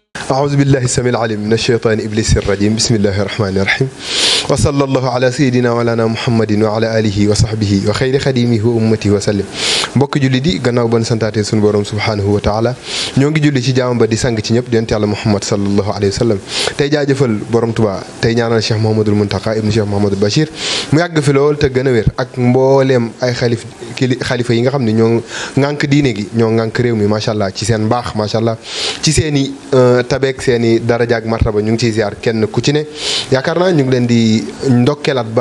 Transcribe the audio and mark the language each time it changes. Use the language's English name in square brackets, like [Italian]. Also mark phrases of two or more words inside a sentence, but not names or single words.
[Arabic] أعوذ بالله السميع العليم من الشيطان إبليس الرجيم بسم الله الرحمن الرحيم وصلى الله على سيدنا وعلى محمد وعلى آله وصحبه وخير خديمه وأمته وسلم [Wolof] mbokk julli di gannaaw ban santaate sunu borom [Arabic] سبحانه وتعالى [Wolof] ñoo ngi julli ci jaam ba di sang ci ñëpp di yonent Yàlla Muhammad [Arabic] صلى الله عليه وسلم [Wolof] tey jaajëfal borom Tuubaa tey ñaanal Cheikh Mouhamadoul Mountakha ibnu Cheikh Mouhamadoul Bachir mu yàgg fi lool te gën a wér ak mbooleem ay xalifa yi nga xam ne ñoo ŋànk diine gi ñoo ŋànk réew mi [Arabic] ما شاء الله [Wolof] ci seen mbaax [Arabic] ما شاء الله [Wolof] ci seen i tabeek seen i daraja ak martaba ñu ngi ciy ziar kenn ku ci ne yaakaar naa ñu ngi leen di ndokkeelaat bu